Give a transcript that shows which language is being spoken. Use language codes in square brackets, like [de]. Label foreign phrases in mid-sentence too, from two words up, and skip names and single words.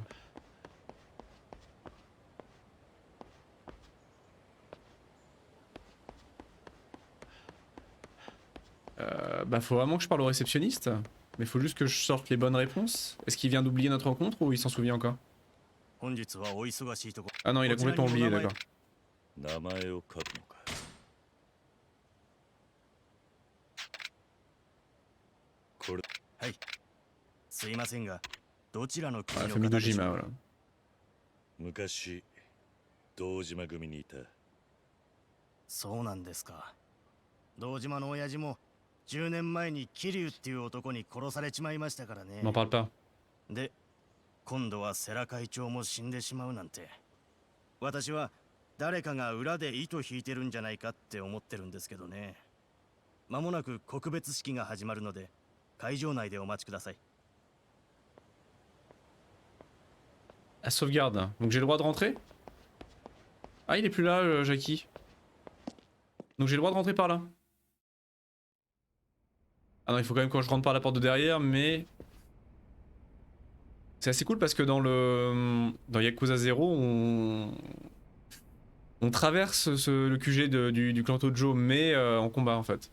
[fr] Bah faut vraiment que je parle au réceptionniste. Mais faut juste que je sorte les bonnes réponses. Est-ce qu'il vient d'oublier notre rencontre ou il s'en souvient encore? Ah non, il a complètement oublié, d'accord. [ja] 名前を書くのか。これ。はい、 すいませんが、どちらの [fr] Ah, [ja] 国 [fr] la [ja] の [fr] famille [ja] 方でしょ [fr] Dojima, [ja] う？ [fr] voilà. [ja] 昔堂島組にいた。そうなんですか。堂島の親父も10年前に桐生っていう男に殺されちまいましたからね。 [fr] M'en parle pas. [ja] で、今度は世良会長も死んでしまうなんて。私は誰かが裏で糸引いてるんじゃないかって思ってるんですけどね。間もなく告別式が始まるので、会場内でお待ちください。 [fr] À sauvegarde. Donc j'ai le droit de rentrer? Ah, il est plus là, Jackie. Donc j'ai le droit de rentrer par là. Ah non, il faut quand même que je rentre par la porte de derrière, mais... C'est assez cool parce que dans Yakuza 0, on traverse le QG du clan Tojo, mais en combat en fait.